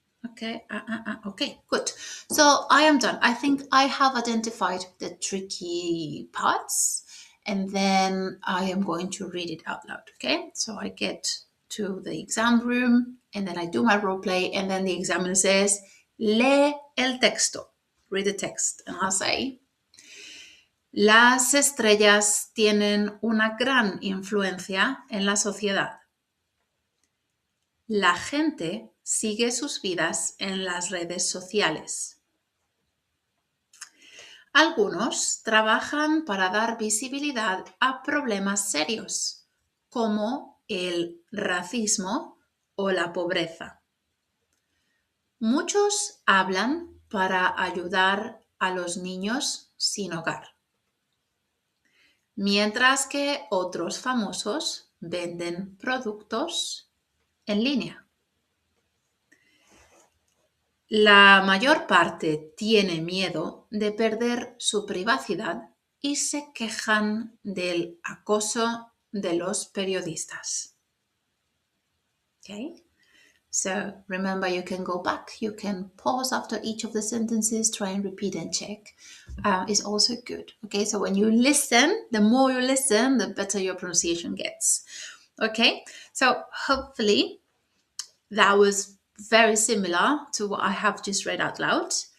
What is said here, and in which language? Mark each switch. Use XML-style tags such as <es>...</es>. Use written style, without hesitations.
<en>Okay, okay, good. So I am done. I think I have identified the tricky parts, and then I am going to read it out loud, okay? So I get to the exam room, and then I do my role play, and then the examiner says,</en> <es>lee el texto,</es> <en>read the text. And I'll say,</en> <es>las estrellas tienen una gran influencia en la sociedad. La gente sigue sus vidas en las redes sociales. Algunos trabajan para dar visibilidad a problemas serios, como el racismo o la pobreza. Muchos hablan para ayudar a los niños sin hogar, mientras que otros famosos venden productos en línea. La mayor parte tiene miedo de perder su privacidad y se quejan del acoso de los periodistas.</es> <en>Okay? So remember, you can go back, you can pause after each of the sentences, try and repeat and check. It's also good. Okay, so when you listen, the more you listen, the better your pronunciation gets. Okay, so hopefully that was very similar to what I have just read out loud.</en>